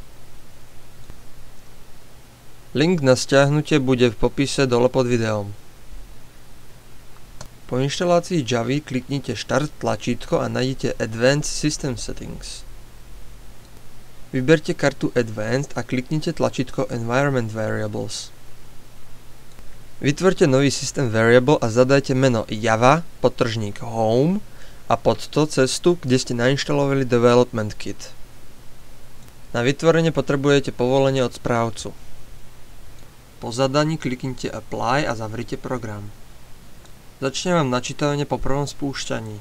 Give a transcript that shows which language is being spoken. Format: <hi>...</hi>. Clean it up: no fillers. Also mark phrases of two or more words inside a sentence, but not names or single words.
<sk>Link na stiahnutie bude v popise dole pod videom. Po inštalácii Javy kliknite Start tlačítko a nájdete</sk> <en>Advanced System Settings.</en> <sk>Vyberte kartu Advanced a kliknite tlačítko</sk> <en>Environment Variables.</en> <sk>Vytvorte nový</sk> <en>system variable</en> <sk>a zadajte meno Java, podtržník Home a pod to cestu, kde ste nainštalovali</sk> <en>Development Kit.</en> <sk>Na vytvorenie potrebujete povolenie od správcu. Po zadaní kliknite Apply a zavrite program. Začne vám načítavanie po prvom spúšťaní.</sk>